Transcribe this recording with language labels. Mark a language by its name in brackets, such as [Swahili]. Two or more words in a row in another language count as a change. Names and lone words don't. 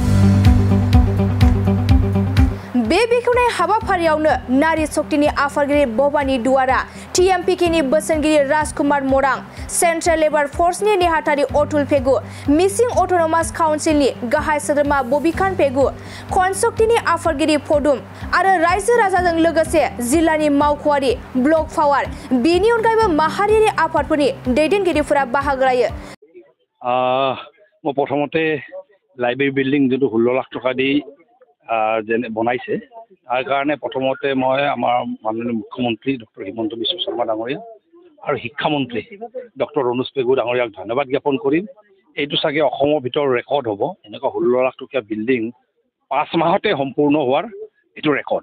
[Bodo] बे बेखेवनाय हाबाफारियावनो नारी शक्तिनि आफादगिरि भबानी दुवारा, टीएमपीकेनि बोसोनगिरि राजकुमार मरां, सेन्ट्रेल लेबार फर्सनि नेहाथारि अतुल पेगु, मिसिं अट'नमास काउन्सिलनि गाहाय सोद्रोमा बबिखान पेगु, खनशक्तिनि आफादगिरि फदुम आरो रायजो राजाजों लोगोसे जिल्लानि मावख'आरि ब्लक पावार बेनि अनगायैबो माहारियारि आफादफोरनि दैदेनगिरिफोरा बाहागो लायो। [Assamese] প্ৰথমতে লাইব্ৰেৰী বিল্ডিং যো 16 লাখ টকা দি যেনে বনাইছে তাৰ কাৰণে প্ৰথমতে মই আমাৰ মাননীয় মুখ্যমন্ত্ৰী ডক্টৰ হিমন্ত বিশ্ব শৰ্মা ডাঙৰীয়া আৰু শিক্ষামন্ত্ৰী ডক্টৰ ৰণোজ পেগু ডাঙৰীয়াক ধন্যবাদ জ্ঞাপন কৰিম। এইটো চাগে অসমৰ ভিতৰত ৰেকৰ্ড হ'ব, এনেকুৱা 16 লাখ টকীয়া বিল্ডিং 5 মাহতে সম্পূৰ্ণ হোৱাৰ এইটো ৰেকৰ্ড।